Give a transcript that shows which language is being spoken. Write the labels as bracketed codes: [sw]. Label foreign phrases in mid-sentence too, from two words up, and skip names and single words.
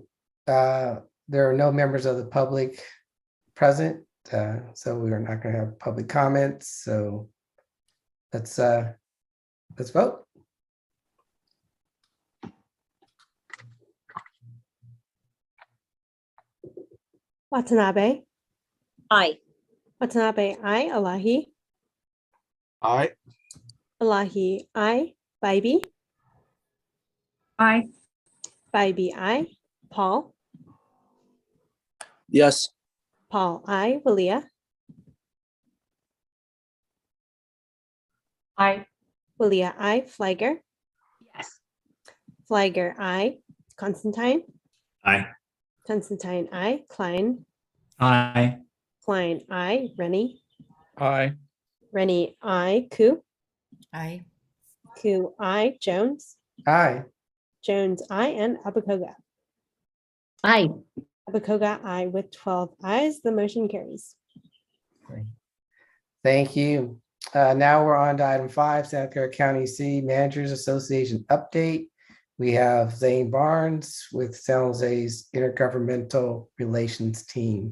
[en] There are no members of the public present. So we are not going to have public comments. So let's vote. Watanabe. Aye. Watanabe, I. Elahi. Aye. Elahi, I. Bybee. Aye. Bybee, I. Paul. Yes. Paul, I. Walia. Aye. Walia, I. Flagger. Yes. Flagger, I. Constantine. Aye. Constantine, I. Klein. Aye. Klein, I. Rennie. Aye. Rennie, I. Ku. Aye. Ku, I. Jones. Aye. Jones, I. And Abukoga. Aye. Abukoga, I with 12 ayes. The motion carries. Thank you. Now we're on to item 5, Santa Clara County City Managers Association update. We have Zane Barnes with San Jose's Intergovernmental Relations Team.